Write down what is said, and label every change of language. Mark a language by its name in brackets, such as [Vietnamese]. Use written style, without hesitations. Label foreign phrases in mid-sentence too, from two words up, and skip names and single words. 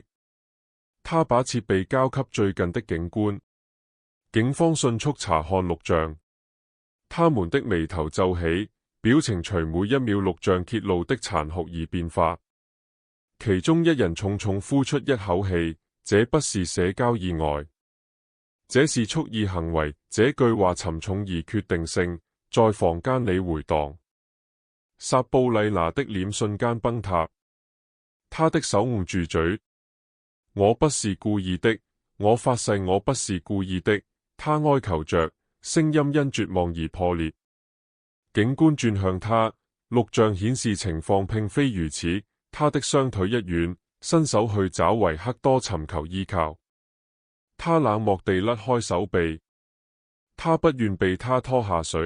[Chinese] 他把設備交給最近的警官，警方迅速查看錄像，他們的眉頭皺起，表情隨每一秒錄像揭露的殘酷而變化。其中一人重重呼出一口氣，這不是社交意外，這是蓄意行為。這句話沉重而決定性，在房間裏回蕩。薩布麗娜的臉瞬間崩塌，她的手捂住嘴。我不是故意的，我發誓我不是故意的，她哀求着，聲音因絕望而破裂。警官轉向他，錄像顯示情況並非如此。他的雙腿一軟，伸手去找維克多尋求依靠。他冷漠地甩開手臂，他不願被他拖下水。